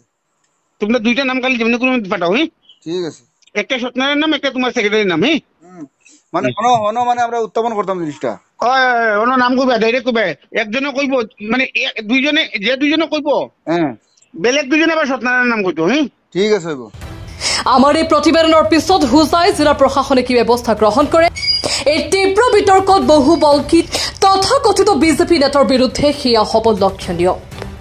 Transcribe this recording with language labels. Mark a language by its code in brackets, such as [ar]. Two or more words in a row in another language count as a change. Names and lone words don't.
[bn] তোমরা দুইটা নাম খালি যেমনি কোনো পাঠাও। ঠিক আছে। একটা সত্যনারায়ণ নাম, একটা তোমার সেক্রেটারির নাম। মানে মানে আমরা উত্থাপন করতাম জিনিসটা। নাম কইবা, ডাইরেক্ট কইবা। একজনে কইব মানে দুইজনে যে দুইজনে কইব বেলেগ দুইজনে আবার সত্যনারায়ণ নাম কইতো। ঠিক আছে হইব। [as] আমাৰ এই প্ৰতিবেদনৰ পিছত হুজাই জিলা প্ৰশাসনে কি ব্যৱস্থা গ্ৰহণ কৰে? এই তীব্ৰ বিতৰ্কত বহু বলকি তথাকথিত বিজেপি নেতাৰ বিৰুদ্ধে সেয়া হ'ব লক্ষণীয়।